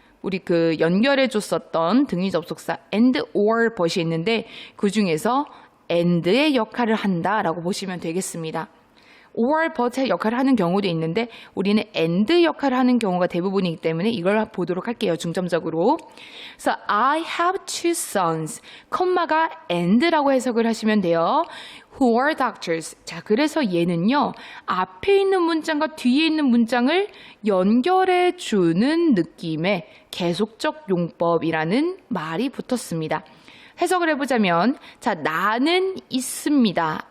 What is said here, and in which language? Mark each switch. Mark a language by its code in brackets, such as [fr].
[ko] 우리 그 연결해 줬었던 등위 접속사 and or but이 있는데 그 중에서 and의 역할을 한다라고 보시면 되겠습니다. or but의 역할을 하는 경우도 있는데 우리는 and 역할을 하는 경우가 대부분이기 때문에 이걸 보도록 할게요. 중점적으로. [en] 그래서 I have two sons. [ko] 콤마가 and라고 해석을 하시면 돼요. Who are doctors. 자, 그래서 얘는요. 앞에 있는 문장과 뒤에 있는 문장을 연결해 주는 느낌의 계속적 용법이라는 말이 붙었습니다. 해석을 해보자면 자, 나는 있습니다.